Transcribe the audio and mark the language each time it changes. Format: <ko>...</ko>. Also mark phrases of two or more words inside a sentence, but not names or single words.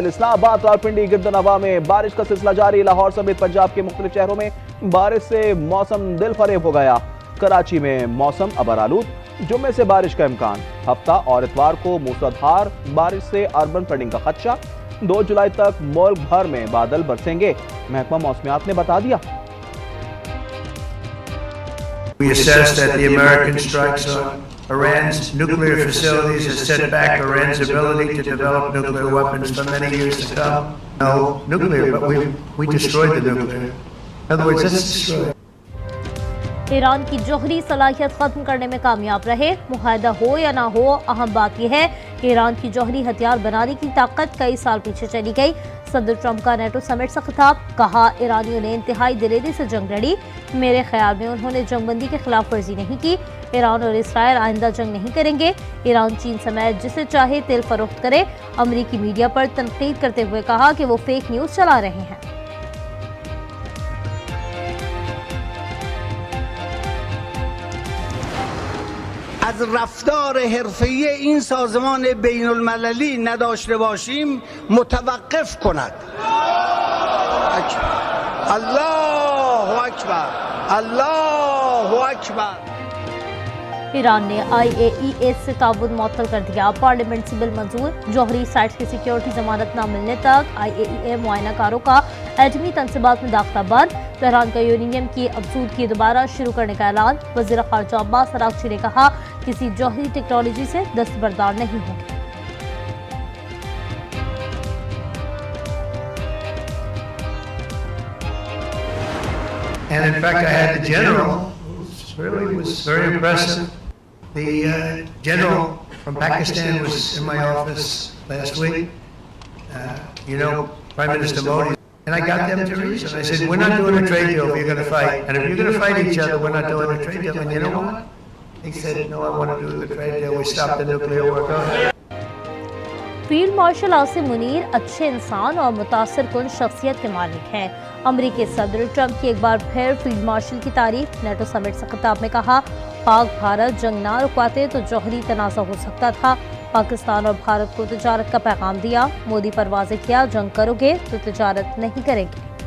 <ur>اسلام آباد، راولپنڈی، گردونواح میں بارش کا سلسلہ جاری۔ لاہور سمیت پنجاب کے مختلف شہروں میں بارش سے موسم دلفریب ہو گیا. کراچی میں موسم ابر آلود، جمعے سے بارش کا امکان. ہفتہ اور اتوار کو موسلادھار بارش سے</ur> <en>urban flooding</en> <ur>کا خدشہ. 2 جولائی تک ملک بھر میں بادل برسیں گے، محکمہ موسمیات نے بتا دیا.</ur> <en>We assess that the American strikes on Iran's nuclear facilities has set back Iran's ability to develop nuclear weapons for many years to come. No nuclear, but we destroyed the nuclear. In other words, it's destroyed.</en> <ur>ایران کی جوہری صلاحیت ختم کرنے میں کامیاب رہے۔ معاہدہ ہو یا نہ ہو، اہم بات یہ ہے ایران کی جوہری ہتھیار بنانے کی طاقت کئی سال پیچھے چلی گئی. صدر ٹرمپ کا نیٹو سمٹ سے خطاب، کہا ایرانیوں نے انتہائی دلیری سے جنگ لڑی، میرے خیال میں انہوں نے جنگ بندی کی خلاف ورزی نہیں کی. ایران اور اسرائیل آئندہ جنگ نہیں کریں گے۔ ایران چین سمیت جسے چاہے تیل فروخت کرے. امریکی میڈیا پر تنقید کرتے ہوئے کہا کہ وہ</ur> <en>fake news</en> <ur>چلا رہے ہیں.</ur> <fa>از رفتار حرفه‌ای این سازمان بین‌المللی نداشته باشیم متوقف کند.</fa> <ar>الله اکبر، الله اکبر.</ar> <ur>ایران نے IAEA سے تعاون معطل کر دیا. پارلیمنٹ سے بل منظور۔ جوہری سائٹس کی سکیورٹی ضمانت نہ ملنے تک IAEA معائنہ کاروں کا ایٹمی تنصیبات میں داخلہ بند. تہران کا یورینیم کی افزودگی دوبارہ شروع کرنے کا اعلان. وزیر خارجہ عباس عراقچی نے کہا، کسی جوہری ٹیکنالوجی سے دستبردار نہیں ہوں گے.</ur> <en>And in fact, I had the general, who really was very impressive. The general from Pakistan was in my office last week. Prime Minister Modi. And I got them to reason. I said, we're not doing a trade deal if you're going to fight. And if you're going to fight each other, we're not doing a trade deal. And you know what? He said, no, I want to do the trade deal. We stop the nuclear war. Go ahead. Field Marshal</en> <ur>عاصم منیر اچھے انسان اور متاثر کن شخصیت کے مالک ہیں. امریکی صدر ٹرمپ کی ایک بار پھر</ur> <en>Field Marshal</en> <ur>کی تعریف. نیٹو سمٹ سے خطاب میں کہا، پاک بھارت جنگ نہ رکواتے تو جوہری تنازعہ ہو سکتا تھا. پاکستان اور بھارت کو تجارت کا پیغام دیا۔ مودی پر واضح کیا، جنگ کرو گے تو تجارت نہیں کریں گے.</ur>